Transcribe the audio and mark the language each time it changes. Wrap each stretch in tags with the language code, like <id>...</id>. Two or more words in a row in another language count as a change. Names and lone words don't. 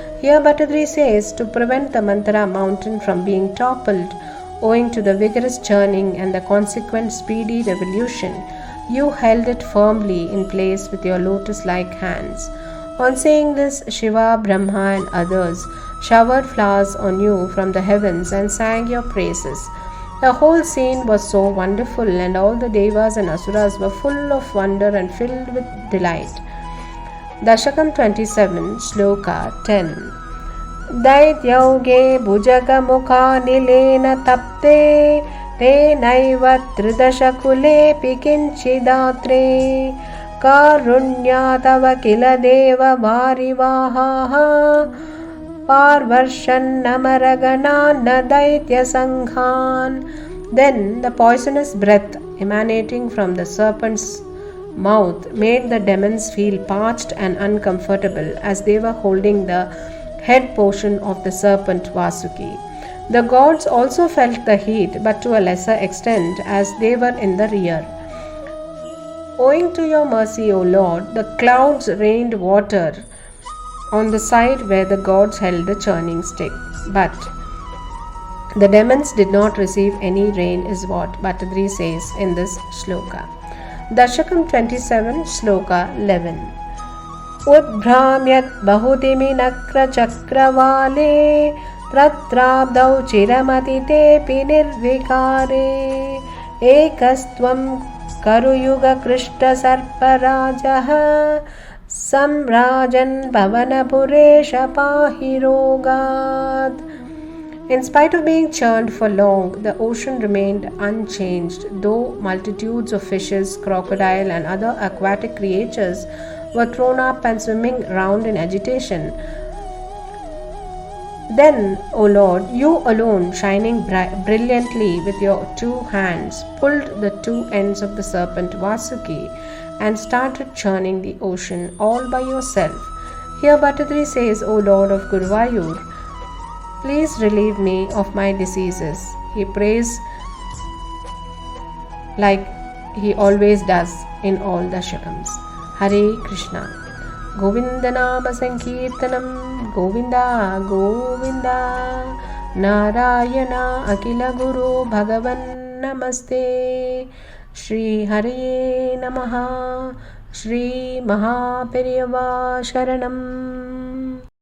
<en>Here Bhattadri says, to prevent the Mantara mountain from being toppled owing to the vigorous churning and the consequent speedy revolution, you held it firmly in place with your lotus-like hands. On saying this, Shiva, Brahma and others showered flowers on you from the heavens and sang your praises. The whole scene was so wonderful, and all the Devas and Asuras were full of wonder and filled with delight. Dasakam 27, Sloka 10.</en> <sa>Daityauge bhujagamukha nilena tapte tenaiva tridashakule pikinchidatre karunyatava kila deva varivaha parvarshan namaragana nadaitya sanghan.</sa> <en>Then the poisonous breath emanating from the serpent's mouth made the demons feel parched and uncomfortable as they were holding the head portion of the serpent Vasuki. The gods also felt the heat, but to a lesser extent, as they were in the rear. Owing to your mercy, O Lord, the clouds rained water on the side where the gods held the churning stick. But the demons did not receive any rain, is what Bhattadri says in this shloka. Dashakam 27, Shloka 11.</en> <sa>Udbhramyat bahutimi nakra chakravale Tratrabdau chiramati nirvikare ekastvam karuyuga krishta sarparajaha samrajan bhavanapuresha pahirogad.</sa> <en>In spite of being churned for long, the ocean remained unchanged, though multitudes of fishes, crocodile and other aquatic creatures were thrown up and swimming round in agitation. Then, O Lord, you alone, shining brilliantly with your two hands, pulled the two ends of the serpent Vasuki and started churning the ocean all by yourself. Here Bhattadri says, O Lord of Guruvayur, please relieve me of my diseases. He prays like he always does in all the shakams.</en> <sa>Hare Krishna. Govinda Nama Sankirtanam, Govinda, Govinda, Narayana Akila Guru Bhagavan Namaste, Shri Hare Namaha, Shri Mahaperiyava Sharanam.</sa>